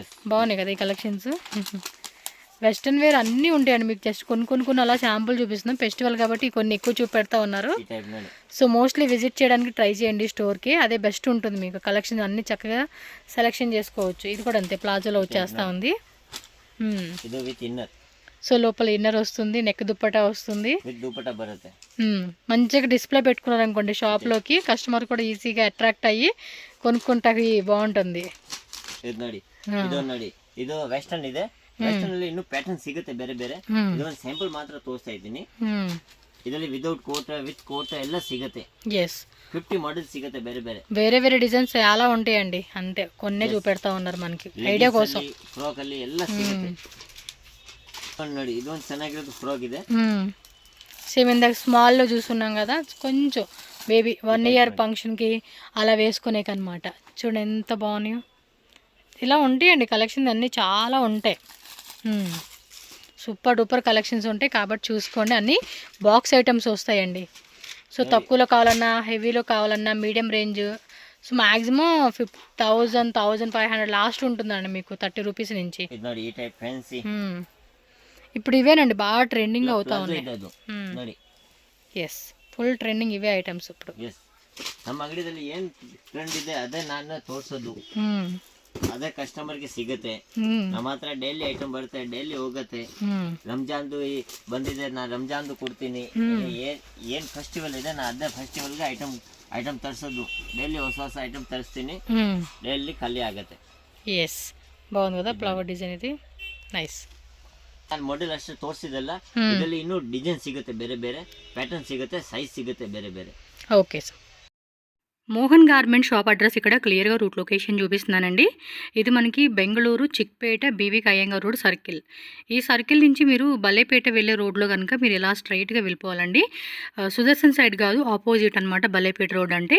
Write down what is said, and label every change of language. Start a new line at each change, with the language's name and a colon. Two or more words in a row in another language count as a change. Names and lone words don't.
Telugu: బాగున్నాయి కదా ఈ కలెక్షన్స్.
English: western wear
Telugu: అన్నీ ఉంటాయండి. మీకు జస్ట్ కొన్ని అలా శాంపుల్ చూపిస్తున్నాం. ఫెస్టివల్ కాబట్టి కొన్ని ఎక్కువ చూపెడతా ఉన్నారు.
Kannada: ఈ టైప్ ನೋಡಿ.
Telugu: సో మోస్ట్లీ విజిట్ చేయడానికి ట్రై చేయండి స్టోర్కి, అదే బెస్ట్ ఉంటుంది. మీకు కలెక్షన్ అన్ని చక్కగా సెలెక్షన్ చేసుకోవచ్చు. ఇది కూడా అంతే, ప్లాజోలో వచ్చేస్తా ఉంది.
Kannada: ಇದು ವಿತ್ ಇನ್ನರ್.
Telugu: సో లోపల ఇన్నర్ వస్తుంది, నెక్ దుప్పటా వస్తుంది.
Kannada: ವಿತ್ ದುಪಟ್ಟಾ ಬರುತ್ತೆ.
Telugu: మంచిగా డిస్ప్లే పెట్టుకున్నారు అనుకోండి షాప్లోకి, కస్టమర్ కూడా ఈజీగా అట్రాక్ట్ అయ్యి కొనుక్కుంటాకి బాగుంటుంది.
Kannada: ಇದು ನೋಡಿ, ಇದು ನೋಡಿ, ಇದು ವೆಸ್ಟರ್ನ್ ಇದೆ. ವೆಸ್ಟರ್ನ್ ಅಲ್ಲಿ ಇನ್ನೂ ಪ್ಯಾಟರ್ನ್ ಸಿಗುತ್ತೆ ಬೇರೆ ಬೇರೆ. ಇದೊಂದು ಸ್ಯಾಂಪಲ್ ಮಾತ್ರ ತೋರಿಸ್ತಾ ಇದ್ದೀನಿ. ಇದರಲ್ಲಿ
English: without coat, with coat
Kannada: ಎಲ್ಲ ಸಿಗುತ್ತೆ.
Telugu: ఎస్
Kannada: 50 ಮಾಡೆಲ್ಸ್ ಸಿಗುತ್ತೆ ಬೇರೆ ಬೇರೆ.
Telugu: వేరే డిజైన్స్ చాలా ఉంటాయండి. అంతే కొన్నే చూపెడతా ఉన్నారు మనకి ఐడియా కోసం.
Kannada: ಫ್ರಾಕ್ ಅಲ್ಲಿ ಎಲ್ಲ ಸಿಗುತ್ತೆ ನೋಡಿ. ಇದೊಂದು ಚೆನ್ನಾಗಿರೋದು ಫ್ರಾಕ್ ಇದೆ.
Telugu: సేమ్ ఇందాక స్మాల్లో చూస్తున్నాం కదా, కొంచెం బేబీ 1 year ఫంక్షన్కి అలా వేసుకునేకనమాట. చూడండి ఎంత బాగున్నాయో. ఇలా ఉంటాయండి కలెక్షన్స్ అన్నీ చాలా ఉంటాయి.
English: super duper
Telugu: కలెక్షన్స్ ఉంటాయి కాబట్టి చూసుకోండి. అన్నీ
English: box items
Telugu: వస్తాయండి. సో తక్కువలో కావాలన్నా, హెవీలో కావాలన్నా,
English: medium range.
Telugu: సో మ్యాక్సిమం 1000, 1500 లాస్ట్ ఉంటుందండి మీకు 30 రూపీస్ నుంచి.
Kannada: ಇದು ನೋಡಿ, ಈ ಟೈಪ್ ಫ್ಯಾನ್ಸಿ.
Telugu: ఇప్పుడు ఇవేనండి బాగా ట్రెండింగ్ అవుతా ఉన్నాయి.
Kannada: ನೋಡಿ,
Telugu: ఎస్
English: full trending
Telugu: ఇవే ఐటమ్స్ ఇప్పుడు.
Kannada: ಎಸ್ ನಮ್ಮ ಅಂಗಡಿಯಲ್ಲಿ ಏನ್ ಟ್ರೆಂಡ್ ಇದೆ ಅದೇ ನಾನು ತೋರ್ಸೋದು. ಅದೇ ಕಸ್ಟಮರ್ಗೆ ಸಿಗುತ್ತೆ. ನಮ್ಮ ಹತ್ರ
English: daily item
Kannada: ಬರುತ್ತೆ, ಡೈಲಿ ಹೋಗುತ್ತೆ. ರಂಜಾನ್ದು ಬಂದಿದೆ, ನಾ ರಂಜಾನ್ದು ಕೊಡ್ತೀನಿ. ಏನ್ ಫೆಸ್ಟಿವಲ್ ಇದೆ, ನಾ ಅದೇ ಫೆಸ್ಟಿವಲ್ಗೆ
English: item item
Kannada: ತರಿಸೋದು ಡೈಲಿ ಹೊಸ ಹೊಸ ಐಟಮ್ ತರಿಸ್ತೀನಿ, ಡೈಲಿ ಖಾಲಿ ಆಗುತ್ತೆ.
Telugu: ఎస్, బాగుంది కదా ఫ్లవర్ డిజైన్ ఇది, నైస్.
Kannada: ನಾನು ಮಾಡೆಲ್ ಅಷ್ಟೇ ತೋರಿಸಿದಲ್ಲ, ಇದರಲ್ಲಿ ಇನ್ನೂ ಡಿಸೈನ್ ಸಿಗುತ್ತೆ, ಬೇರೆ ಬೇರೆ ಪ್ಯಾಟರ್ನ್ ಸಿಗುತ್ತೆ, ಸೈಜ್ ಸಿಗುತ್ತೆ ಬೇರೆ ಬೇರೆ.
English: okay sir.
Telugu: మోహన్ గార్మెంట్ షాప్ అడ్రస్ ఇక్కడ క్లియర్గా
English: route location
Telugu: చూపిస్తున్నానండి. ఇది మనకి బెంగళూరు చిక్పేట బీవీకి అయ్యంగార్ రోడ్ సర్కిల్. ఈ సర్కిల్ నుంచి మీరు బలేపేట వెళ్ళే రోడ్లో కనుక మీరు ఇలా స్ట్రైట్గా వెళ్ళిపోవాలండి. సుదర్శన్ సైడ్ కాదు, ఆపోజిట్ అనమాట బలేపేట రోడ్ అంటే.